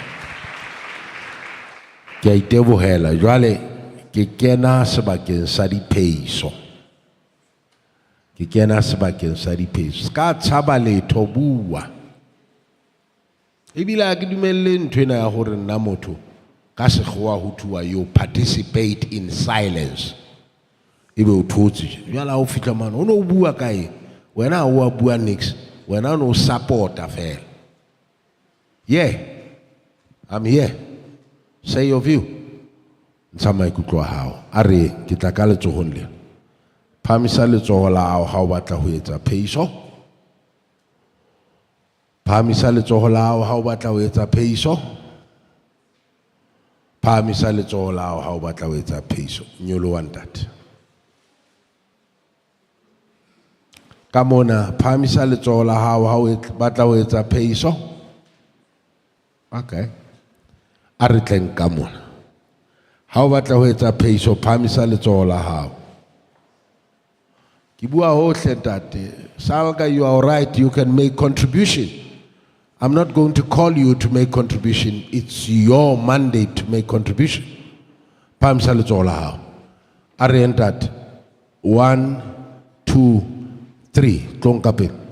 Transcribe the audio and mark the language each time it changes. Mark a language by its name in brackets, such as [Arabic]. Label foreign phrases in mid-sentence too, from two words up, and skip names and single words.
[Southern Sotho] Ke a itebohela jwale ke kena sebakeng sa diphehiso. Ke kena sebakeng sa diphehiso. Ska tshaba letho bua. Ebile a ke dumelle ntho ena ya hore nna motho ka sekgowa ho thuwa [English] you participate in silence. [Southern Sotho] Ebe o thotse jwale ha o fihla mane o no bua kae wena o bua next wena no supporta fela. [English] Yeah, I'm here. Say your view. [Southern Sotho] Ntsha maikutlo a hao. A re ke tla ka letsohong le. Phamisa letsoho la hao ha o batla ho etsa phehiso. Phamisa letsoho la hao ha o batla ho etsa phehiso. Phamisa letsoho la hao ha o batla ho etsa phehiso. Nyoloha ntate. Ka mona phamisa letsoho la hao ha o batla ho etsa phehiso. Okay. A re tleng ka mona. Ha o batla ho etsa phehiso phamisa letsoho la hao. Ki bua hohle ntate. [English] Salga, you are right, you can make contribution. I'm not going to call you to make contribution. It's your mandate to make contribution. [Southern Sotho] Phamisa letsoho la hao. A re ntate. 1, 2, 3. Tlonka pele.